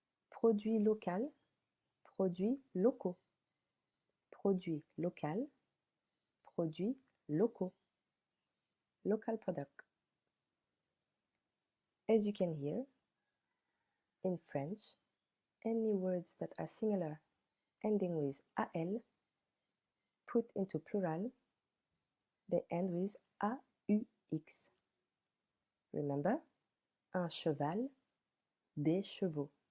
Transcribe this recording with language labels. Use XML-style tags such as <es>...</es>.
<fr>Produit local, produits locaux. Produit local, produits locaux.</fr> <en>Local product. As you can hear, in French, any words that are singular ending with AL put into plural, they end with AUX. Remember,</en> <fr>un cheval, des chevaux.</fr>